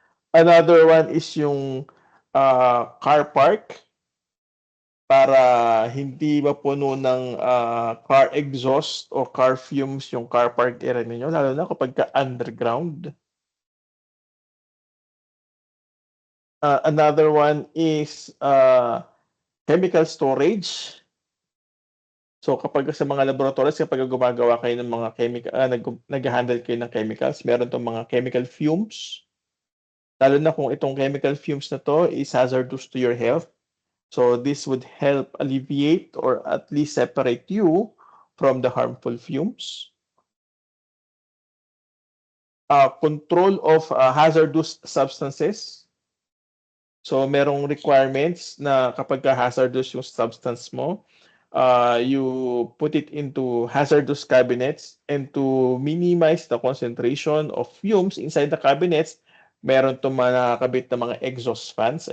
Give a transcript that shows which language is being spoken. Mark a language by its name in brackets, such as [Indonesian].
[English] Another one is [Filipino] yung car park para hindi mapuno ng car exhaust o car fumes yung car park area ninyo, lalo na kapag underground. [English] Another one is chemical storage. [Filipino] So kapag sa mga laboratories, kapag gumagawa kayo ng mga chemical, nag-handle kayo ng chemicals, meron tong mga chemical fumes. Lalo na kung itong [English] chemical fumes na to is hazardous to your health. So this would help alleviate or at least separate you from the harmful fumes. Control of hazardous substances. [Filipino] So merong requirements na kapag hazardous yung substance mo, [English] you put it into hazardous cabinets, and to minimize the concentration of fumes inside the cabinets, [Filipino] meron itong mga nakakabit na mga exhaust fans.